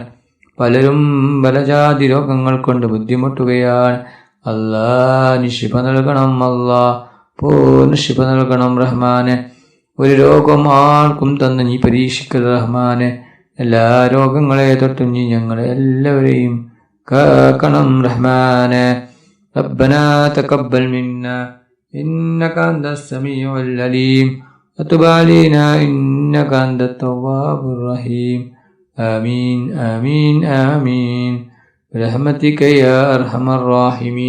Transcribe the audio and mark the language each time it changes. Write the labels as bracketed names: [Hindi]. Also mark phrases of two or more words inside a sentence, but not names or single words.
[Malayalam] പലരും പലജാതി രോഗങ്ങൾ കൊണ്ട് ബുദ്ധിമുട്ടുകയാണ്. അല്ലാ, നീ ശിഫ നൽകണം അല്ലാ. പൂർണ്ണ ശിഫ നൽകണം റഹ്മാനെ. ഒരു രോഗം ആർക്കും തന്ന് നീ പരീക്ഷിക്കരുത് റഹ്മാനെ. എല്ലാ രോഗങ്ങളെ തൊട്ടും നീ ഞങ്ങളെ എല്ലാവരെയും കാക്കണം റഹ്മാനെ. [Arabic] ربنا تقبل منا إنك أنت السميع العليم وتب علينا إنك أنت التواب الرحيم. آمين آمين آمين برحمتك يا أرحم الراحمين.